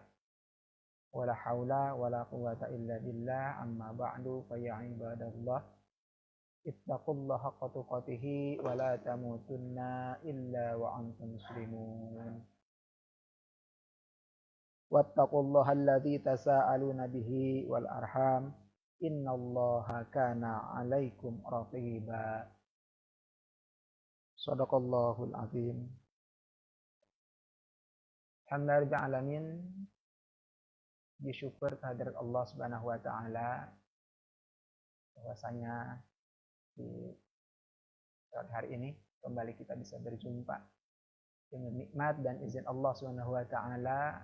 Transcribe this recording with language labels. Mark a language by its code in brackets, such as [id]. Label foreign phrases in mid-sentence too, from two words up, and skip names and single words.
[ar] ولا حول ولا قوة إلا بالله، أما بعد، فيا عباد الله اتقوا الله حق تقاته ولا تموتن إلا وأنتم مسلمون. واتقوا الله الذي تساءلون به والأرحام، إن الله كان عليكم رقيبا. صدق الله العظيم. الحمد لله العالمين. [id] Bersyukur kehadirat Allah [ar] سبحانه وتعالى [id] bahwasanya di saat hari ini kembali kita bisa berjumpa dengan nikmat dan izin Allah [ar] سبحانه وتعالى.